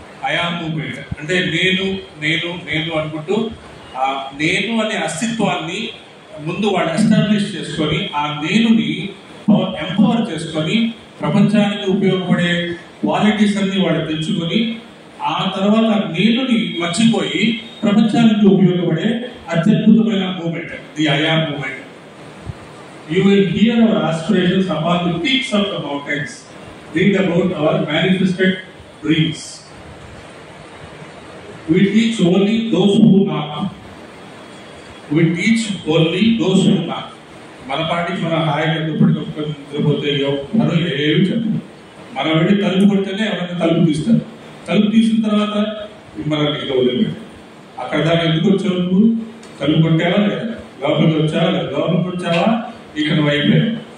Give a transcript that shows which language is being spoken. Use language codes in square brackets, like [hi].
[te] I am movement అంటే నేను అనుకుంటూ నేను అనే అస్తిత్వాన్ని ముందు వాడు ఎస్టాబ్లిష్ చేసుకొని ఆ నేనుని ఎంపవర్ చేసుకొని ప్రపంచానికి ఉపయోగపడే క్వాలిటీస్ అన్ని వాడు తెచ్చుకొని ఆ తర్వాత నేనుని మర్చిపోయి ప్రపంచానికి ఉపయోగపడే అత్యద్భుతమైన moment the I am moment. [en] You will hear our aspirations upon the peaks of the mountains. Read about our manifested dreams. We teach only those who knock. We teach only those who knock. [te] మన పాటికి మన హాయిగా దుప్పటికొట్టుకొని నిద్రపోతే ఎవరు ఏమి చెప్పరు. మనం వెళ్ళి తలుపు కొడితేనే ఎవరైనా తలుపు తీస్తారు. తలుపు తీసిన తర్వాత మనల్ని ఇక వదిలిపెట్టారు. అక్కడ దాకా ఎందుకు వచ్చావు నువ్వు? తలుపు కొట్టావా లేదా? లోపలికి వచ్చావా లేదా? లోపలికి వచ్చావా ఇక నువ్వు అయిపోయావు.